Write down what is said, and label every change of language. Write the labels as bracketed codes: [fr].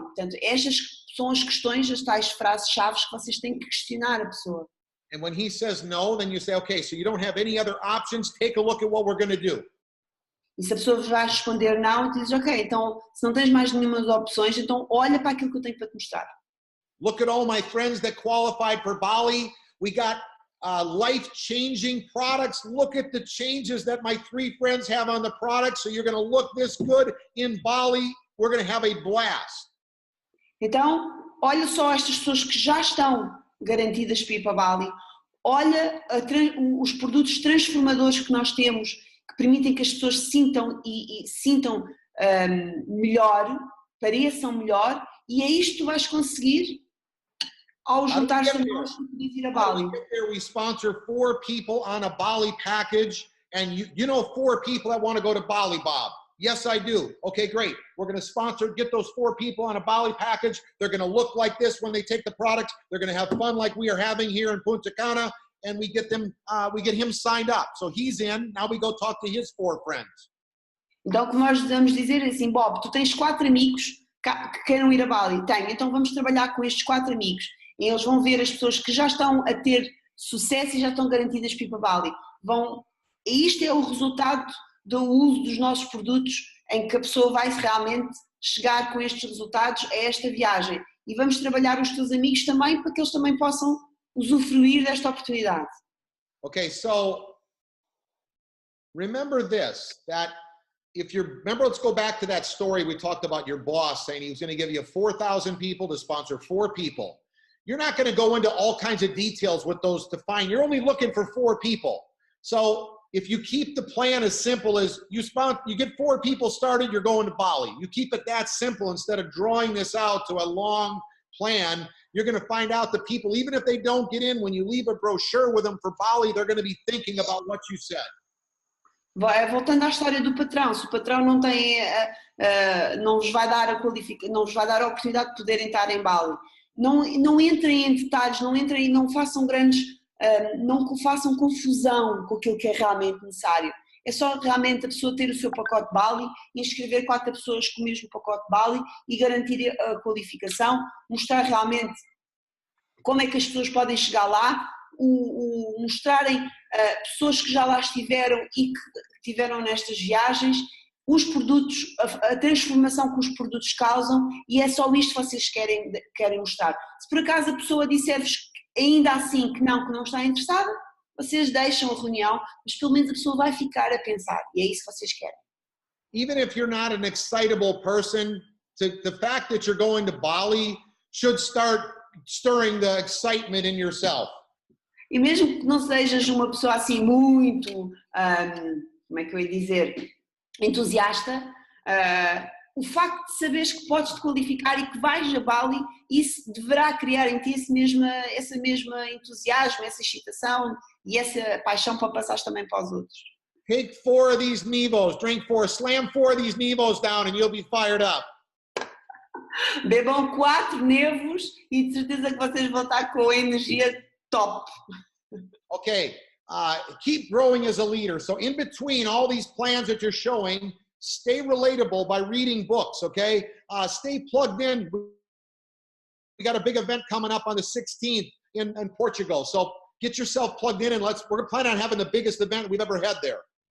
[pt] Portanto, estas são as questões, as tais frases-chave que vocês têm que questionar a pessoa. [en] And when he says no, then you say, okay, so you don't have any other options. Take a look at what we're going to do. [pt] E se a pessoa vai responder não, tu dizes, ok, então se não tens mais nenhuma opções, então olha para aquilo que eu tenho para te mostrar. [en] Look at all my friends that qualified for Bali. We got life-changing products. Look at the changes that my 3 friends have on the product. So you're going to look this good in Bali. We're going to have a blast. [pt] Então, olha só estas pessoas que já estão garantidas para ir para Bali. Olha os produtos transformadores que nós temos, que permitem que as pessoas sintam sintam melhor, pareçam melhor, e é isto que tu vais conseguir ao juntar-se a nós e poderes ir a Bali. [en] We sponsor 4 people on a Bali package, and you know 4 people that want to go to Bali, Bob. Yes, I do. Okay, great. We're going to get those 4 people on a Bali package. They're going to look like this when they take the product. They're going to have fun like we are having here in Punta Cana, and we get him signed up. So he's in. Now we go talk to his 4 friends. [pt] Então, como nós vamos dizer assim, Bob, tu tens 4 amigos que queiram ir a Bali. Tenho. Então vamos trabalhar com estes 4 amigos. E eles vão ver as pessoas que já estão a ter sucesso e já estão garantidas para ir para Bali. E isto é o resultado do uso dos nossos produtos, em que a pessoa vai realmente chegar com estes resultados a esta viagem. E vamos trabalhar os teus amigos também para que eles também possam usufruir desta oportunidade. [en] Okay, so remember this, that let's go back to that story we talked about your boss saying he was going to give you 4,000 people to sponsor 4 people. You're not going to go into all kinds of details with those to find. You're only looking for 4 people. So if you keep the plan as simple as you get 4 people started, you're going to Bali. You keep it that simple instead of drawing this out to a long plan. you're going to find out the people, even if they don't get in, when you leave a brochure with them for Bali, they're going to be thinking about what you said. [pt] Voltando à história do patrão, se o patrão não tem, não vos vai dar não vos vai dar a oportunidade de poderem estar em Bali, não entrem em detalhes, não façam não façam confusão com aquilo que é realmente necessário. É só realmente a pessoa ter o seu pacote Bali, inscrever 4 pessoas com o mesmo pacote Bali e garantir a qualificação, mostrar realmente como é que as pessoas podem chegar lá, mostrarem pessoas que já lá estiveram e que estiveram nestas viagens, os produtos, a transformação que os produtos causam, e é só isto que vocês querem mostrar. Se por acaso a pessoa disser-vos ainda assim que não está interessada, vocês deixam a reunião, mas pelo menos a pessoa vai ficar a pensar, e é isso que vocês querem. [en] Even if you're not an excitable person, the fact that you're going to Bali should start stirring the excitement in yourself. [pt] E mesmo que não sejas uma pessoa assim muito, como é que eu ia dizer, entusiasta, o facto de saberes que podes te qualificar e que vais a Bali, isso deverá criar em ti esse mesmo entusiasmo, essa excitação e essa paixão para passares também para os outros. [en] Take 4 of these Nevos, drink 4, slam 4 of these Nevos down and you'll be fired up. [pt] Bebam 4 nevos e de certeza que vocês vão estar com a energia top. [en] Okay, keep growing as a leader. So in between all these plans that you're showing, stay relatable by reading books, okay? Stay plugged in. We got a big event coming up on the 16th in Portugal. So get yourself plugged in and we're planning on having the biggest event we've ever had there.